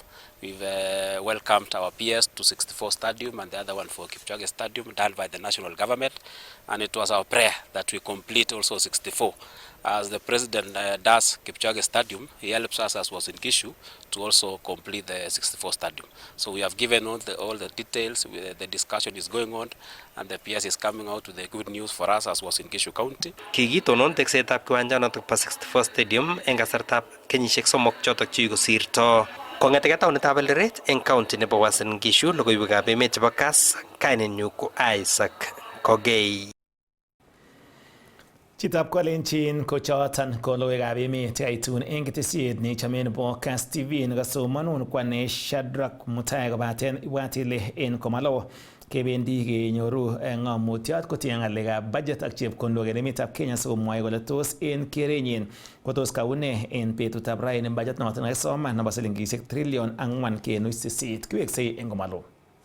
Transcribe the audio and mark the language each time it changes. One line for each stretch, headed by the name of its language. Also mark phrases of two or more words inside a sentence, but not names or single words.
English: We've welcomed our PS to 64 Stadium and the other one for Kipchoge Stadium done by the national government, and it was our prayer that we complete also 64. As the President does Kipchoge Stadium, he helps us as Uasin Gishu to also complete the 64 Stadium. So we have given all the details, the discussion is going on, and the PS is coming out with the good news for us as Uasin Gishu County.
Kalenjin: Kikitonon teksetab kiwanjanotok bo 64 Stadium eng kasartab kenyisiek 3 chotok chekikosirto. Kong'eteke taonitab Eldoret eng county nebo Uasin Gishu, logoiwekab emet chebo Kass, kainenyu ko Isaac Kogei. Chitab Kolenjin ko choton ko logoiwekab emet kaitun eng ketesiet neichome nebo Kass TV nekasomanun kwane Shadrack Mutai kobaten ibwat ile en komalo kebendi kenyoru ng'omutyot kotieng ng'alekab budget ak chepkondok en emetab Kenya sikomwoe kole tos en kerenyin kotos kaune en betutab raini budget noton nekisoman nebo silingisiek 4.8 trillion kiweksei en komalo.